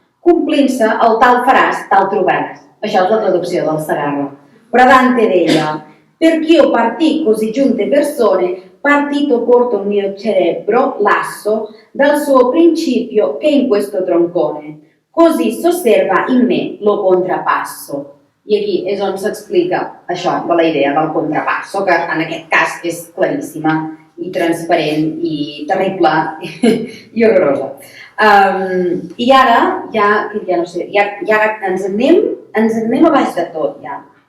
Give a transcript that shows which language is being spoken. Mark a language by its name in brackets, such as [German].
[Catalan] Complint-se el tal faràs, tal trobaràs. Això és la traducció del Segarra. [Italian] Però Dante deia, perché io partì così giunte persone, partito porto il mio cerebro lasso dal suo principio che in questo troncone, così s'osserva in me lo contrapasso. [Catalan] I aquí és on s'explica això de la idea del contrapasso, que en aquest cas és claríssima i transparent i terrible i horrorosa. I ara ja no sé, ja ens anem a baix de tot ja.